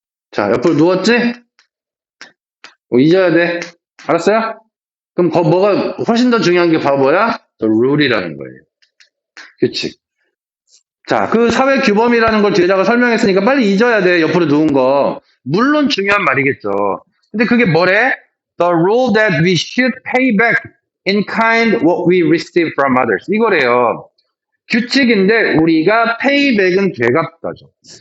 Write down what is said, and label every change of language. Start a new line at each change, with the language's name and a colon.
Korean: 자, 옆으로 누웠지? 잊어야 돼. 알았어요? 그럼 뭐가 훨씬 더 중요한 게 바보야? 룰이라는 거예요. 규칙. 자, 그 사회 규범이라는 걸 뒤에다가 설명했으니까 빨리 잊어야 돼. 옆으로 누운 거. 물론 중요한 말이겠죠. 근데 그게 뭐래?
English: The rule that we should pay back in kind what we receive from others.
Korean: 이거래요. 규칙인데 우리가 pay back은 되갚다죠.